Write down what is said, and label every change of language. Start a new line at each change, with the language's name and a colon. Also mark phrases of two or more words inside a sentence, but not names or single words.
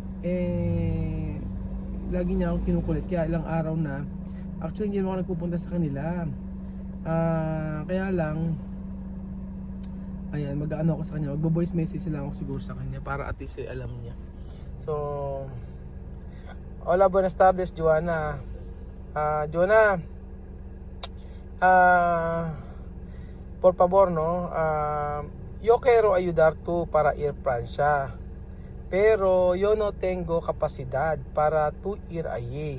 Filipino: Lagi niya akong kinukulit kaya ilang araw na actually hindi naman ako nagpupunta sa kanila. Kaya lang ayan, mag-ano ako sa kanya, magbo-
English: voice message
Filipino: lang ako siguro sa kanya para at least alam niya. So,
Spanish: hola, buenas tardes Joanna. Joanna, por favor no, yo quiero ayudar tú para ir Francia, pero yo no tengo capacidad para tú ir allí.